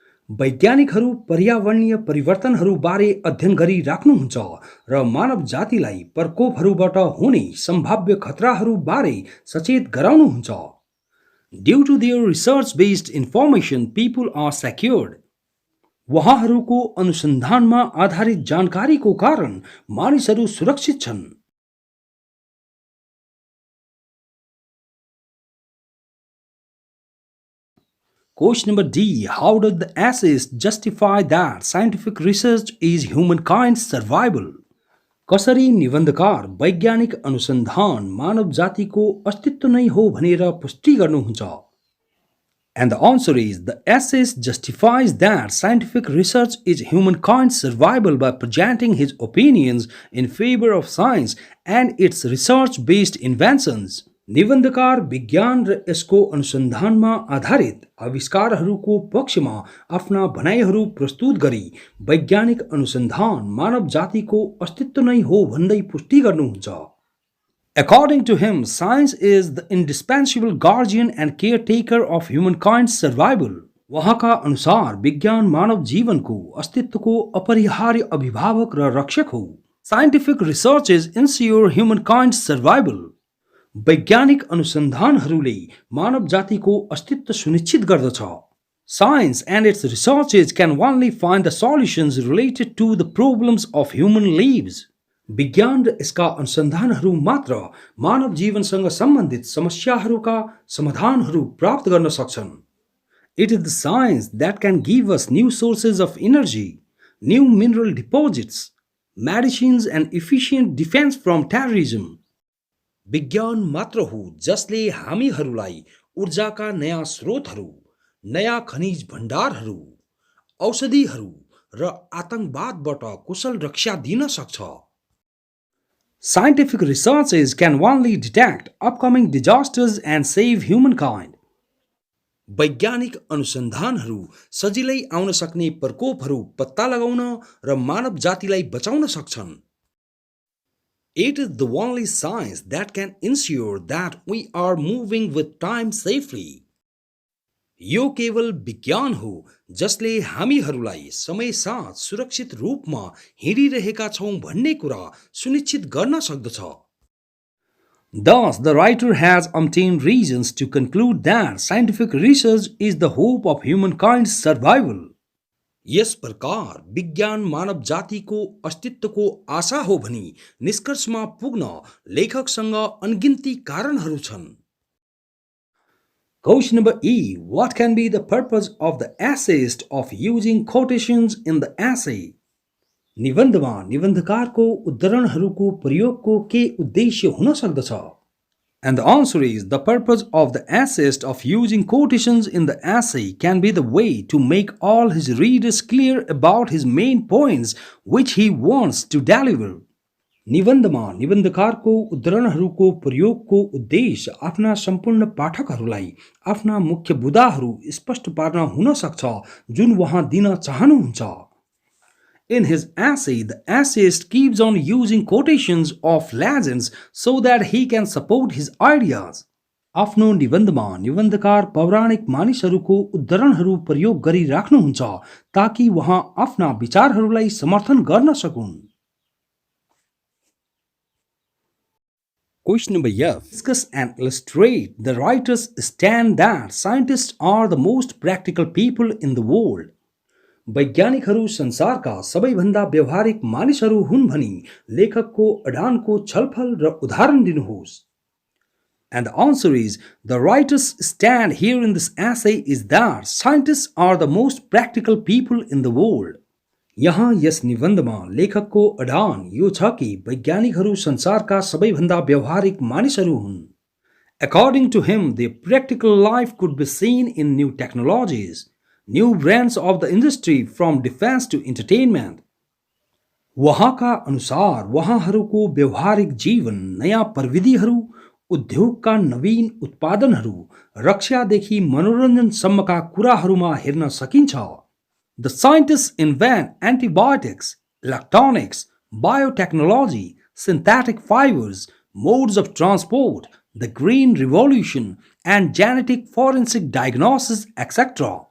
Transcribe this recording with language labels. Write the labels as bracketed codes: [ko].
[ne] वैज्ञानिकहरू पर्यावरणीय परिवर्तनहरूबारे अध्ययन गरिराख्नुहुन्छ र मानव जातिलाई प्रकोपहरूबाट हुने सम्भाव्य खतराहरूबारे सचेत गराउनुहुन्छ. [en] Due to their research-based information, people are secured. [ne] उहाँहरूको अनुसन्धानमा आधारित जानकारीको कारण मानिसहरू सुरक्षित छन्. [en] Question number D. How does the essayist justify that scientific research is humankind's survival? [ne] कसरी निबन्धकार वैज्ञानिक अनुसन्धान मानव जातिको अस्तित्व नै हो भनेर पुष्टि गर्नुहुन्छ? [en] And the answer is the essayist justifies that scientific research is humankind's survival by presenting his opinions in favor of science and its research-based inventions. [ne] निबन्धकार विज्ञान र यसको अनुसन्धानमा आधारित आविष्कारहरूको पक्षमा आफ्ना भनाइहरू प्रस्तुत गरी वैज्ञानिक अनुसन्धान मानव जातिको अस्तित्व नै हो भन्दै पुष्टि गर्नुहुन्छ। [en] According to him, science is the indispensable guardian and caretaker of humankind's survival. [ne] उहाँका अनुसार विज्ञान मानव जीवनको अस्तित्वको अपरिहार्य अभिभावक र रक्षक हो। [en] Scientific researches ensure humankind's survival. [ne] वैज्ञानिक अनुसन्धानहरूले मानव जातिको अस्तित्व सुनिश्चित गर्दछ। [en] Science and its researches can only find the solutions related to the problems of human lives. [ne] विज्ञान र यसका अनुसन्धानहरू मात्र मानव जीवनसँग सम्बन्धित समस्याहरूका समाधानहरू प्राप्त गर्न सक्छन्। [en] It is the science that can give us new sources of energy, new mineral deposits, medicines and efficient defense from terrorism. [ne] विज्ञान मात्र हो जसले हामीहरूलाई ऊर्जाका नयाँ स्रोतहरू, नयाँ खनिज भण्डारहरू, औषधिहरू र आतंकवादबाट कुशल रक्षा दिन सक्छ। [en] Scientific researches can only detect upcoming disasters and save humankind. [ne] वैज्ञानिक अनुसन्धानहरू सजिलै आउन सक्ने प्रकोपहरू पत्ता लगाउन र मानव जातिलाई बचाउन सक्छन्। [en] It is the only science that can ensure that we are moving with time safely. [ne] यो केवल विज्ञान हो जसले हामीहरूलाई समयसाथ सुरक्षित रूपमा हिँडिरहेका छौं भन्ने कुरा सुनिश्चित गर्न सक्दछ। [en] Thus, the writer has umpteen reasons to conclude that scientific research is the hope of humankind's survival. [ne] यस प्रकार विज्ञान मानव जातिको अस्तित्वको आशा हो भनी निष्कर्षमा पुग्न लेखकसँग अनगिन्ती कारणहरू छन्। [en] Question number E. What can be the purpose of the essayist of using quotations in the essay? [ne] निबन्धमा निबन्धकारको उद्धरणहरूको प्रयोगको के उद्देश्य हुन सक्दछ? [en] And the answer is, the purpose of the essayist of using quotations in the essay can be the way to make all his readers clear about his main points which he wants to deliver. [ne] निबन्धमा निबन्धकारको उद्धरणहरूको प्रयोगको उद्देश्य आफ्ना सम्पूर्ण पाठकहरूलाई आफ्ना मुख्य बुदाहरू स्पष्ट पार्न हुन सक्छ जुन उहाँ दिन चाहनुहुन्छ। [en] In his essay, the essayist keeps on using quotations of legends so that he can support his ideas. [ne] आफ्नो निबन्धमा निबन्धकार पौराणिक मानिसहरूको उद्धरणहरू प्रयोग गरिराख्नुहुन्छ ताकि उहाँ आफ्ना विचारहरूलाई समर्थन गर्न सकुन्। [en] Question number F. Discuss and illustrate the writer's stand that scientists are the most practical people in the world. [ne] वैज्ञानिकहरू संसारका सबैभन्दा व्यवहारिक मानिसहरू हुन् भनी लेखकको अडानको छलफल र उदाहरण दिनुहोस्। [en] And the answer is, the writer's stand here in this essay is that scientists are the most practical people in the world. [ne] यहाँ यस निबन्धमा लेखकको अडान यो छ कि वैज्ञानिकहरू संसारका सबैभन्दा व्यवहारिक मानिसहरू हुन्। [en] According to him, their practical life could be seen in new technologies, new brands of the industry from defense to entertainment. [ne] वहाँका अनुसार वहाँहरूको व्यवहारिक जीवन नयाँ प्रविधिहरू, उद्योगका नवीन उत्पादनहरू, रक्षादेखि मनोरञ्जनसम्मका कुराहरूमा हेर्न सकिन्छ। [en] The scientists invent antibiotics, electronics, biotechnology, synthetic fibers, modes of transport, the green revolution, and genetic forensic diagnosis, etc.